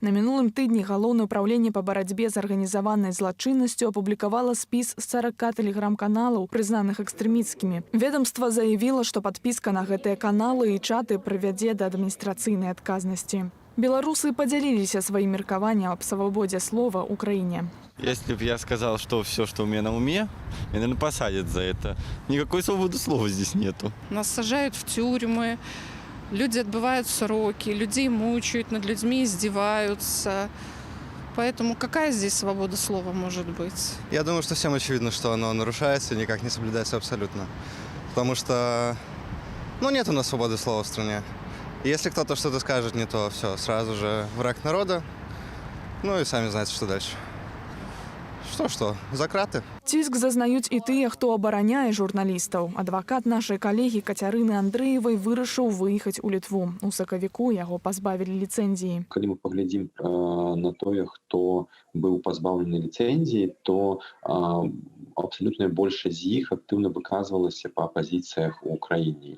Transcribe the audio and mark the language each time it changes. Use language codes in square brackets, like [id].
[be] На мінулым тыдні галоўнае ўпраўленне па барацьбе з арганізаванай злачыннасцю апублікавала спіс з 40 тэлеграм-каналаў, прызнаных экстрэміцкімі. Ведомства заявіла, што падпіска на гэтыя каналы і чаты прывядзе да адміністрацыйнай адказнасці. Беларусы подзяліліся сваім меркаваннем аб свабодзе слова ў краіне. [ru] Если бы я сказал, что все, что у меня на уме, меня, наверное, посадят за это. Никакой свободы слова здесь нету. Нас сажают в тюрьмы, люди отбывают сроки, людей мучают, над людьми издеваются. Поэтому какая здесь свобода слова может быть? Я думаю, что всем очевидно, что оно нарушается и никак не соблюдается абсолютно. Потому что, нет у нас свободы слова в стране. Если кто-то что-то скажет не то, все, сразу же враг народа. И сами знаете, что дальше. Что, за краты? [be] Ціск зазнаюць і тыя, хто абараняе журналістаў. Адвакат нашай калегі Кацярыны Андрэевай вырашыў выехаць у Літву. У сакавіку яго пазбавілі ліцэнзіі. Калі мы паглядзім на тое, хто быў пазбаўлены ліцэнзіі, то абсалютная большасць з іх актыўна выказвалася па пазіцыях у краіне.